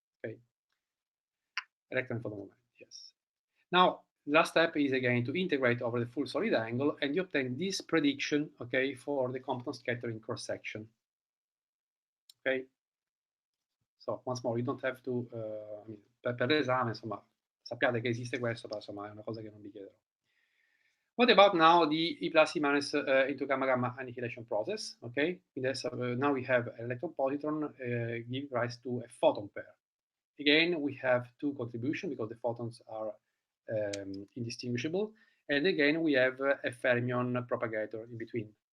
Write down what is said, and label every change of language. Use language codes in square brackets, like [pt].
[en] Okay, electron photon moment. Yes. Now, last step is again to integrate over the full solid angle, and you obtain this prediction, okay, for the Compton scattering cross section. Okay. So once more, you don't have to. I mean, [it] per l'esame, insomma, sappiate che esiste questo, però insomma è una cosa che non vi chiederò. [en] What about now the E plus E minus into gamma gamma annihilation process? Okay, now we have an electron positron give rise to a photon pair. Again, we have two contributions because the photons are indistinguishable, and again we have a fermion propagator in between.